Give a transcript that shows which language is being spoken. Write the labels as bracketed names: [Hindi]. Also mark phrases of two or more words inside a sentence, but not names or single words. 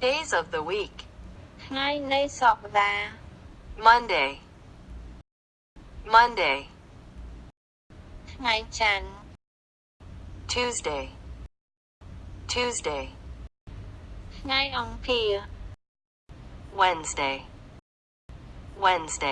[English] of the week. [Khmer] ថ្ងៃនៃសប្តាហ៍ [English] Monday. Monday. [Khmer] ថ្ងៃច័ន្ទ [English] Tuesday. Tuesday. [Khmer] ថ្ងៃអង្គារ [English] Wednesday. Wednesday.